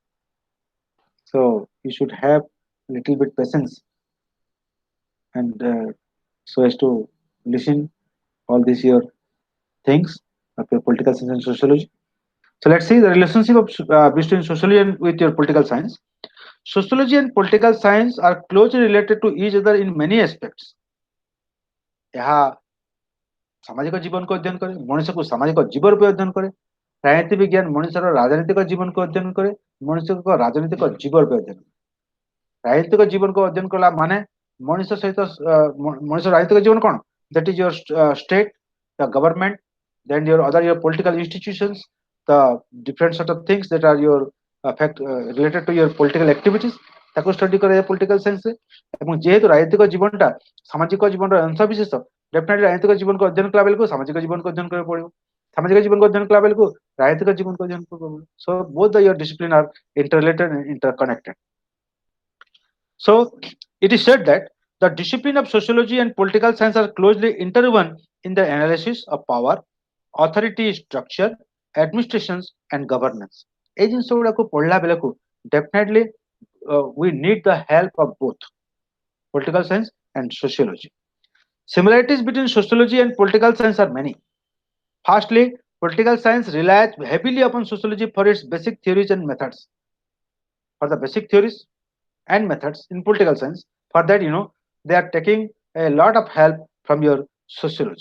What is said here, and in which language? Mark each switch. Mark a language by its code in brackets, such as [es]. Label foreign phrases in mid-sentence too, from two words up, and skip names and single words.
[en] So you should have a little bit patience and so as to listen all these your things of your political science and sociology. So let's see the relationship of between sociology and with your political science. Sociology and political science are closely related to each other in many aspects. [or] ଏହା ସାମାଜିକ ଜୀବନକୁ ଅଧ୍ୟୟନ କରେ, ମଣିଷକୁ ସାମାଜିକ ଜୀବନ ରୂପେ ଅଧ୍ୟୟନ କରେ। ରାଜନୀତି ବିଜ୍ଞାନ ମଣିଷର ରାଜନୈତିକ ଜୀବନକୁ ଅଧ୍ୟୟନ କରେ, ମଣିଷଙ୍କ ରାଜନୈତିକ ଜୀବନ ରୂପେ ଅଧ୍ୟୟନ କରେ। ରାଜନୈତିକ ଜୀବନକୁ ଅଧ୍ୟୟନ କଲା ମାନେ ମଣିଷ ସହିତ ମଣିଷ ରାଜନୈତିକ ଜୀବନ କ'ଣ? [en] That is your state, the government, then your other your political institutions, the different sort of things that are your related to your political activities, [or] ତାକୁ ଷ୍ଟଡି କରାଯାଏ [en] political scienceରେ। [or] ଏବଂ ଯେହେତୁ ରାଜନୈତିକ ଜୀବନଟା ସାମାଜିକ ଜୀବନର ଅଂଶ ବିଶେଷ, ଡେଫିନେଟଲି ରାଜନୈତିକ ଜୀବନକୁ ଅଧ୍ୟୟନ କଲା ବେଳକୁ ସାମାଜିକ ଜୀବନକୁ ଅଧ୍ୟୟନ କରିବାକୁ ପଡିବ, ସାମାଜିକ ଜୀବନକୁ ଅଧ୍ୟୟନ କଲା ବେଳକୁ ରାଜନୈତିକ ଜୀବନକୁ ଅଧ୍ୟୟନ କରିବାକୁ ପଡିବ। [en] So both the your discipline are interrelated and interconnected. So it is said that the discipline of sociology and political science are closely interwoven in the analysis of power, authority structure, administrations and governance. [or] ଏଇ ଜିନିଷ ଗୁଡାକୁ ପଢ଼ିଲା ବେଳକୁ [en] definitely we need the help of both political science and sociology. Similarities between sociology and political science are many. Firstly, political science relies heavily upon sociology for its basic theories and methods. For the basic theories and methods in political science, for that they are taking a lot of help from your sociology.